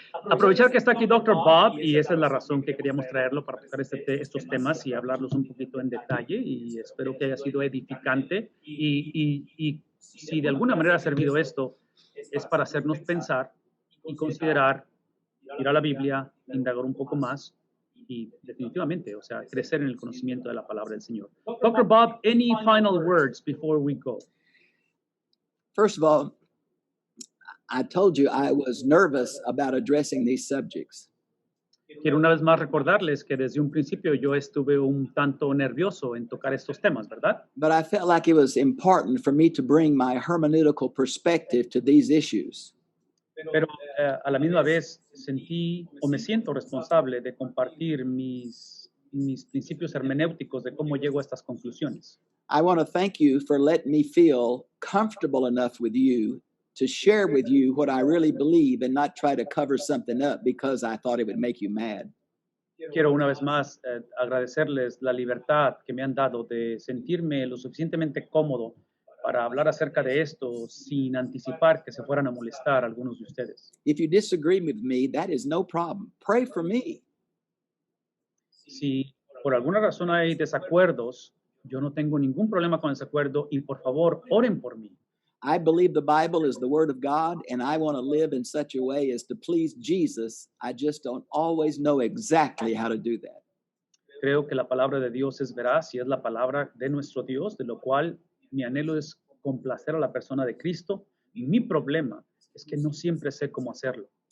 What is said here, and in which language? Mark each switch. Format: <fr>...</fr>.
<es>Aprovechar que está aquí Dr. Bob, y esa es la razón que queríamos traerlo para tocar estos temas y hablarlos un poquito en detalle, y espero que haya sido edificante. Y si de alguna manera ha servido esto, es para hacernos pensar y considerar, ir a la Biblia, indagar un poco más y definitivamente, o sea, crecer en el conocimiento de la palabra del Señor. Dr.</es> <en>Bob, any final words before we go? First of all, I told you I was nervous about addressing these subjects.</en> <es>Quiero una vez más recordarles que desde un principio yo estuve un tanto nervioso en tocar estos temas, ¿verdad?</es> <en>But I felt like it was important for me to bring my hermeneutical perspective to these issues.</en> <es>Pero a la misma vez sentí o me siento responsable de compartir mis principios hermenéuticos de cómo llego a estas conclusiones.</es> <en>I want to thank you for letting me feel comfortable enough with you to share with you what I really believe and not try to cover something up because I thought it would make you mad.</en> <es>Quiero una vez más agradecerles la libertad que me han dado de sentirme lo suficientemente cómodo para hablar acerca de esto sin anticipar que se fueran a molestar algunos de ustedes.</es> <en>If you disagree with me, that is no problem. Pray for me.</en> <es>Si por alguna razón hay desacuerdos, yo no tengo ningún problema con desacuerdo, y por favor, oren por mí.</es> <en>I believe the Bible is the Word of God, and I want to live in such a way as to please Jesus. I just don't always know exactly how to do that.</en> <es>Creo que la palabra de Dios es veraz y es la palabra de nuestro Dios, de lo cual mi anhelo es complacer a la persona de Cristo. Mi problema es que no siempre sé cómo hacerlo.</es>